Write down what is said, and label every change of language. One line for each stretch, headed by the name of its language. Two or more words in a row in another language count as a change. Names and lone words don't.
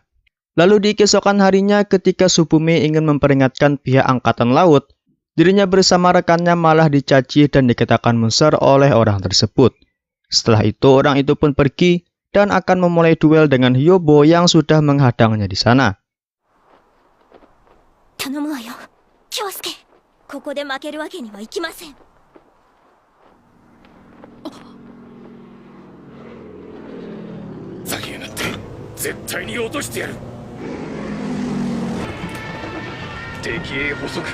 Indonesian: Lalu di keesokan harinya ketika Subumi ingin memperingatkan pihak angkatan laut, dirinya bersama rekannya malah dicaci dan dikatakan monster oleh orang tersebut. Setelah itu orang itu pun pergi dan akan memulai duel dengan Hyobo yang sudah menghadangnya di sana.
Japanese: 頼むわよ、京介。ここで負けるわけにはいきません。ざけやがって絶対に落としてやる。敵へ捕捉。